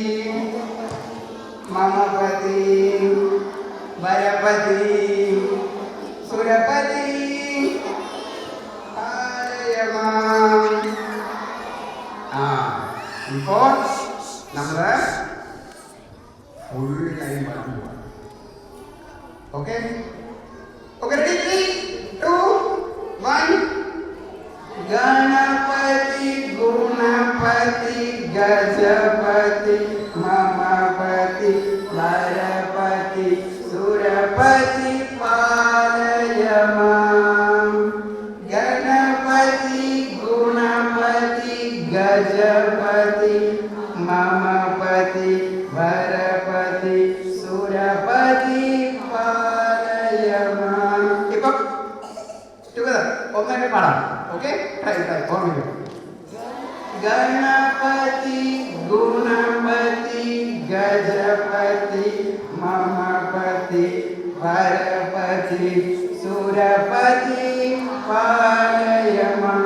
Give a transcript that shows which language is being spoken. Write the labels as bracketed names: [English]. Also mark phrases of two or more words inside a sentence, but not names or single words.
[Sanskrit] മമപതി വരപതി സുരപതി പാലയമാം [Malayalam] ഇപ്പോൾ നമ്മൾ [English] full time [Malayalam] പറഞ്ഞു പോവാം [English] okay okay ready [Malayalam] 3, 2, 1 [Sanskrit] गणपति गुणपति गजपति ममपति वरपति सुरपति पालयमां गणपति गुणपति गजपति ममपति वरपति सुरपति [Malayalam] पालयमां together ഒന്നേ പാടാം [English] okay try [Malayalam] ഓർമ്മിക്കും [Sanskrit] ഗണപതി ഗുണപതി ഗജപതി മമപതി Varapati Surapati Palayama.